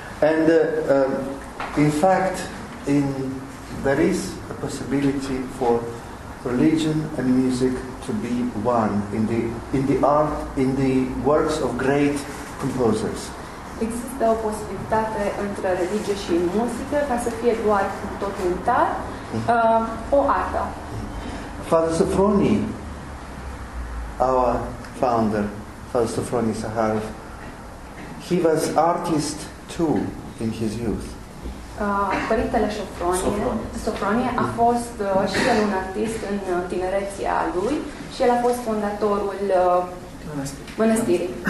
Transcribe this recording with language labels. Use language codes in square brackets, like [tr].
[en] And in fact, there is a possibility for religion and music to be one in the art, in the works of great composers. [ro] Există o posibilitate între religie și muzică ca să fie doar tot unitar, o artă. [en] Father Sophroni, our founder, Father Sophroni Sakharov, he was artist too in his youth. [ro] Părintele Sofronie a fost și el un artist în tinerețea lui și el a fost fondatorul Mănăstirii.